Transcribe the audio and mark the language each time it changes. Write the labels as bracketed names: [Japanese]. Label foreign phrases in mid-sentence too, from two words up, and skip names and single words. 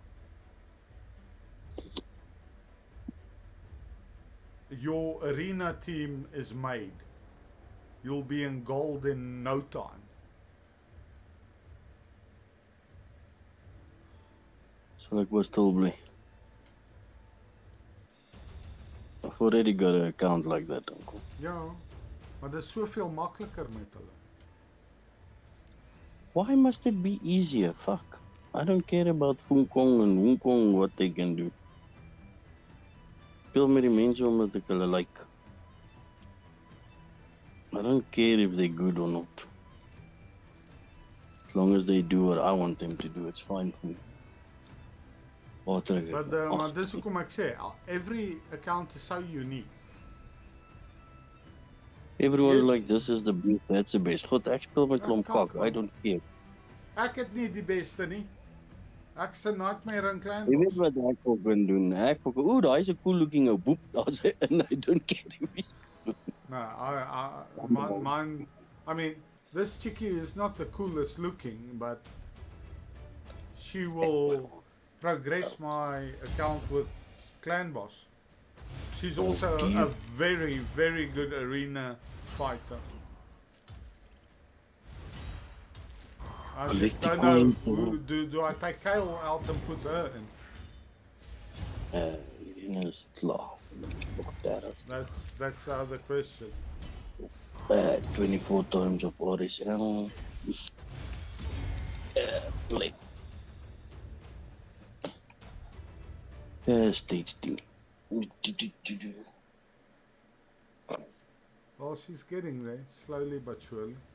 [English] Your arena team is made. You'll be in gold in no time. So like, we're still blue. I've already got an account like that, uncle. [Afrikaans] Ja, maar dit is soveel makliker met hulle. [English] Why must it be easier? Fuck. I don't care about Funkong and Wukong, what they can do. [Afrikaans] Speel met die mense omdat ek hulle like. [English] I don't care if they're good or not. As long as they do what I want them to do, it's fine for me. Water. [Afrikaans] Maar dis hoekom ek sê, [English] every account is so unique. Everyone Yes. like this is the best, that's the best. [Afrikaans] God, ek speel met klomp kak. [English] I don't care. [Afrikaans] Ek het nie die beste nie. Ek se nightmare in klein. Jy weet wat ek ook kan doen. Ek ook, ooh, daai is 'n [English] cool looking [Afrikaans] ou boep. Daar's hy in. [English] I don't care if he's No, mine, I mean, this chickie is not the coolest looking, but she will progress my account with Clan Boss. She's also a very, very good arena fighter. I just don't know, do I take Kale out and put her in? [Afrikaans] hierdie is klaar. [English] Look that up. That's the other question. 24 times of RSL. Like. Stage 2. Well, she's getting there, slowly but surely.